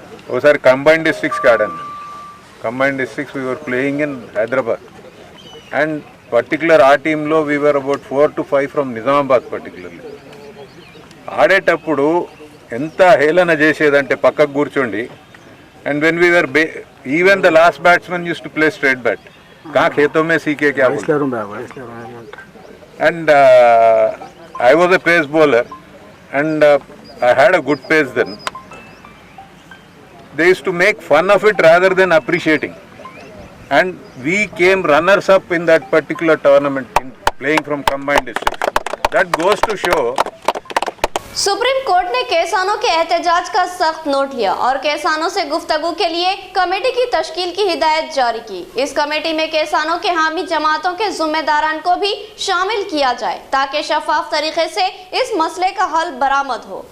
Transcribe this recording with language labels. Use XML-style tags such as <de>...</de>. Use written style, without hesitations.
<te>ఒకసారి కంబైన్డ్ డిస్ట్రిక్ట్స్కి ఆడాను.</te> <en>Combined districts we were playing in Hyderabad and particular ఆ టీంలో we were about 4 to 5 from Nizamabad.</en> <te>Particularly ఆడేటప్పుడు ఎంత హేళన చేసేదంటే పక్కకు కూర్చోండి.</te> <en>And when we were even the last batsmen use to play straight bat.</en> <hi>कहाँ खेतों में सीखे क्या</hi> <en>and I was a pace bowler and I had a good pace then. They used to make fun of it rather than appreciating, and we came runners up in that particular tournament in playing from combined districts. That goes to show.</en> <hi>Supreme court ने किसानों के एहतजाज का सख्त note लिया और किसानों से गुफ्तगू के लिए कमेटी की तश्कील की हिदायत जारी की। इस कमेटी में किसानों के हामी जमातों के जिम्मेदारान को भी शामिल किया जाए ताकि शफाफ तरीके से इस मसले का हल बरामद हो।</hi>